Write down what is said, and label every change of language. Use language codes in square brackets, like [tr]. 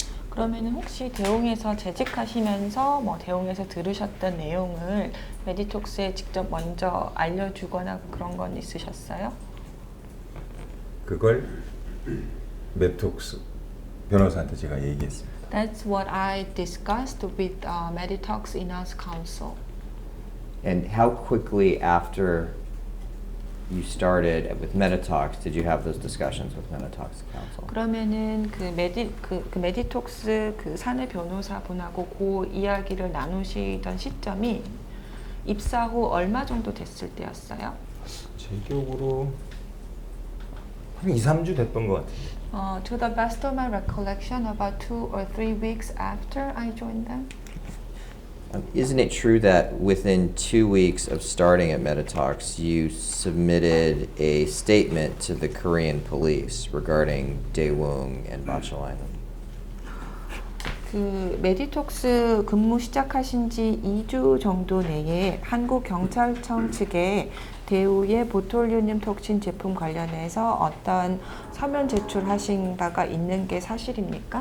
[ko] 그러면은 혹시 대웅에서 재직하시면서 뭐 대웅에서 들으셨던 내용을 메디톡스에 직접 먼저 알려주거나 그런 건 있으셨어요? 그걸 메톡스 변호사한테 제가 얘기했습니다. [en] That's what I discussed with Meditox in-house counsel. And how quickly after you started with Meditox did you have those discussions with Meditox counsel? [ko] 그러면은 그 메디톡스 그 사내 변호사 분하고 그 이야기를 나누시던 시점이 입사 후 얼마 정도 됐을 때였어요? 제 기억으로 한 2, 3주 됐던 것 같은데. [en] To the best of my recollection, about 2 or 3 weeks after I joined them. Isn't it true that within 2 weeks of starting at Meditox, you submitted a statement to the Korean police regarding Daewoo and Bachalainen? [ko] 그 메디톡스 근무 시작하신 지 2주 정도 내에 한국 경찰청 측에 대우의 보톨리눔 톡신 제품 관련해서 어떤 서면 제출하신 바가 있는 게 사실입니까?